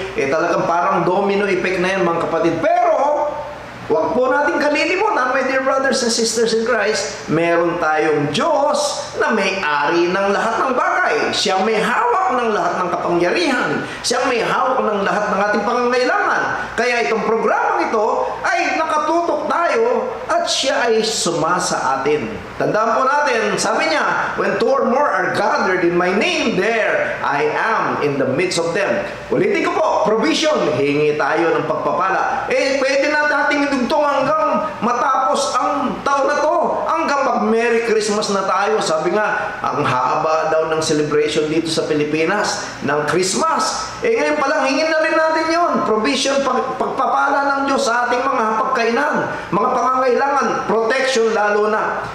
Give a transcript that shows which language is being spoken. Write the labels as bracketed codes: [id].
[tl] Talagang parang domino effect na yan, mga kapatid. Pero huwag po natin kalilimutan, [en] my dear brothers and sisters in Christ, [tl] meron tayong Diyos na may-ari ng lahat ng bagay. Siya may hawak ng lahat ng kapangyarihan. Siya may hawak ng lahat ng ating pangangailangan. Kaya itong programang ito ay nakatutok tayo at siya ay sumasa atin. Tandaan po natin, sabi niya, [en] when two or more are gathered in my name, there I am in the midst of them. [tl] Ulitin ko po, provision, hingi tayo ng pagpapala. Pwede na nating idugtong hanggang matapos ang taon na to, hanggang mag-Merry Christmas na tayo. Sabi nga, ang haba daw ng celebration dito sa Pilipinas ng Christmas. Ngayon pa lang, hingin na rin natin yon. Provision, pagpapala ng Diyos sa ating mga hapagkainan, mga pangangailangan, protection lalo na.